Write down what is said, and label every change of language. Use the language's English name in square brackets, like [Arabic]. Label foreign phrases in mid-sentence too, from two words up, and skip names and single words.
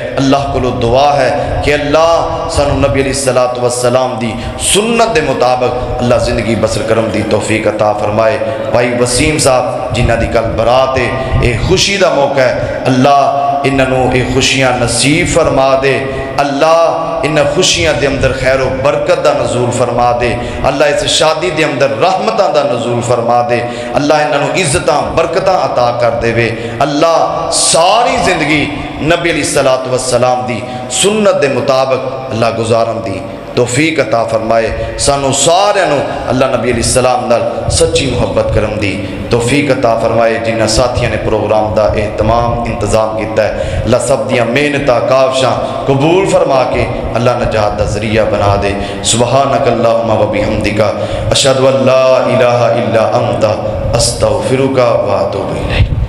[Punjabi] اللہ کو دعا ہے کہ اللہ سانو نبی علیہ السلام دی سنت دے مطابق اللہ زندگی بسر کرم دی توفیق عطا فرمائے۔ بھائی وسیم صاحب جنہ دی کل برات ہے، ایک خوشی دا موقع ہے، اللہ انہوں ایک خوشیاں نصیب فرما دے، اللہ ان خوشیاں دے اندر خیر و برکت دا نزول فرما دے، اللہ اس شادی دے اندر رحمتاں دا نزول فرما دے، اللہ انہوں عزتاں برکتاں عطا کر دے وے، اللہ ساری زندگی نبی علیہ السلام دی سنت دے مطابق اللہ گزارن دی توفیق عطا فرمائے۔ سانو سارے نو اللہ نبی علیہ السلام نال سچی محبت کرم دی توفیق عطا فرمائے۔ جنہ ساتھیاں نے پروگرام دا اہتمام انتظام کیتا ہے، اللہ سب دیاں محنتاں کاوشاں قبول فرما کے اللہ نجات دا ذریعہ بنا دے۔ [Arabic] سبحانک اللہم و بحمدک اشہد ان لا الہ الا انت استغفرک و اتوب الیک۔